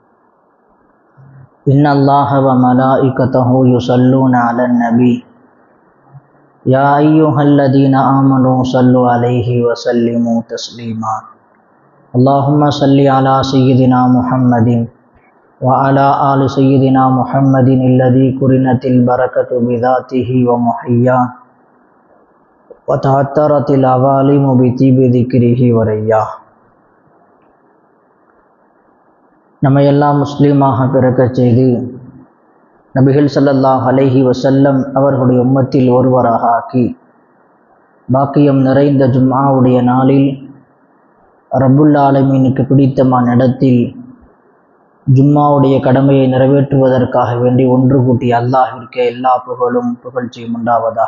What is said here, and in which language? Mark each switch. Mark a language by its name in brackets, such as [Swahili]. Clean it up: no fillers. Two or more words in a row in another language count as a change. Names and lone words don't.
[Arabic] ان اللہ وملائکتہ یصلون علی النبی یا ایہا الذین آمنوا صلوا علیہ وسلموا تسلیما اللہم صلی علی سیدنا محمد وعلى آل سيدنا محمد الذي قرنت البركة بذاته ومحياه وتعطرت العوالم بطيب ذكره ورياه. [Tamil] நம்மை எல்லாம் முஸ்லீமாக பிறக்கச் செய்து நபிகள் [Arabic] صلى الله عليه وسلم [Tamil] அவர்களுடைய உம்மத்தில் ஒருவராக ஆக்கி பாக்கியம் நிறைந்த ஜும்ஆவுடைய நாளில் ரப்புல் ஆலமீனுக்கு பிடித்தமான இடத்தில் ஜும்மாவுடைய கடமையை நிறைவேற்றுவதற்காக வேண்டி ஒன்று கூட்டிய அல்லாஹ்விற்கு எல்லா புகழும் புகழ்ச்சியும் உண்டாவதாக.